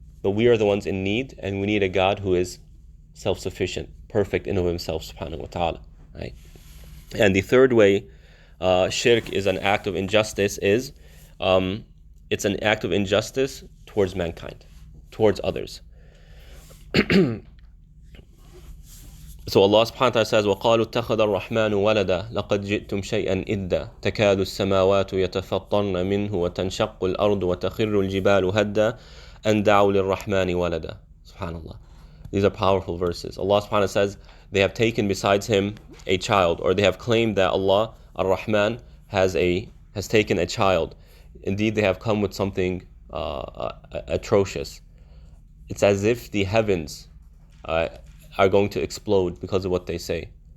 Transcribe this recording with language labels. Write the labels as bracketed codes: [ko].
[en] But we are the ones in need, and we need a God who is self-sufficient, perfect in of himself, subhanahu wa ta'ala, right? And the third way shirk is an act of injustice is it's an act of injustice towards mankind, towards others. So Allah subhanahu wa ta'ala says, [ar] وَقَالُوا اتَّخَذَ الرَّحْمَنُ وَلَدًا لَقَدْ جِئْتُمْ شَيْئًا إِدًّا تَكَادُ السَّمَاوَاتُ يَتَفَطَّرْنَ مِنْهُ وَتَنْشَقُّ الْأَرْضُ وَتَخِرُّ الْجِبَالُ هَدًّا أَنْ دَعُوا لِلرَّحْمَنِ وَلَدًا. SubhanAllah. [en] These are powerful verses. Allah subhanahu wa ta'ala says, they have taken besides him a child, or they have claimed that Allah, Ar-Rahman, has taken a child. Indeed, they have come with something atrocious. It's as if the heavens are going to explode because of what they say.